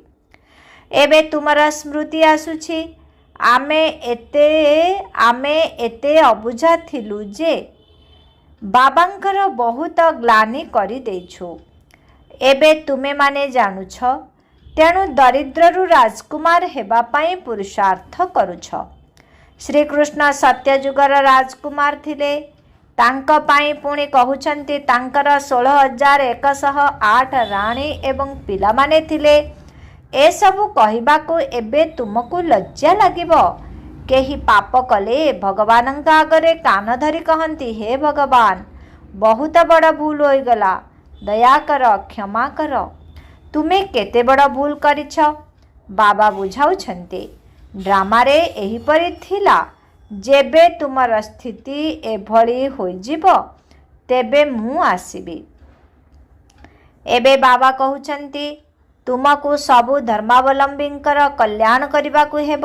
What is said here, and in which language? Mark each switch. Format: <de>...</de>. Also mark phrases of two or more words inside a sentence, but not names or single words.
<or>ଏବେ ତୁମର ସ୍ମୃତି ଆସୁଛି, ଆମେ ଏତେ ଅବୁଝା ଥିଲୁ ଯେ ବାବାଙ୍କର ବହୁତ ଗ୍ଲାନି କରି ଦେଇଛୁ। ଏବେ ତୁମେ ମାନେ ଜାଣୁଛ, ତେଣୁ ଦରିଦ୍ରରୁ ରାଜକୁମାର ହେବା ପାଇଁ ପୁରୁଷାର୍ଥ କରୁଛ। ଶ୍ରୀକୃଷ୍ଣ ସତ୍ୟଯୁଗର ରାଜକୁମାର ଥିଲେ। ତାଙ୍କ ପାଇଁ ପୁଣି କହୁଛନ୍ତି ତାଙ୍କର 16,108 ରାଣୀ ଏବଂ ପିଲାମାନେ ଥିଲେ। ଏ ସବୁ କହିବାକୁ ଏବେ ତୁମକୁ ଲଜ୍ଜା ଲାଗିବ। କେହି ପାପ କଲେ ଭଗବାନଙ୍କ ଆଗରେ କାନ ଧରି କହନ୍ତି, ହେ ଭଗବାନ ବହୁତ ବଡ଼ ଭୁଲ ହୋଇ ଗଲା, ଦୟା କର, କ୍ଷମା କର। ତୁମେ କେତେ ବଡ଼ ଭୁଲ କରିଛ। ବାବା ବୁଝାଉଛନ୍ତି, ଡ୍ରାମାରେ ଏହିପରି ଥିଲା। ଯେବେ ତୁମର ସ୍ଥିତି ଏଭଳି ହୋଇଯିବ ତେବେ ମୁଁ ଆସିବି। ଏବେ ବାବା କହୁଛନ୍ତି, ତୁମକୁ ସବୁ ଧର୍ମାବଲମ୍ବୀଙ୍କର କଲ୍ୟାଣ କରିବାକୁ ହେବ।</or>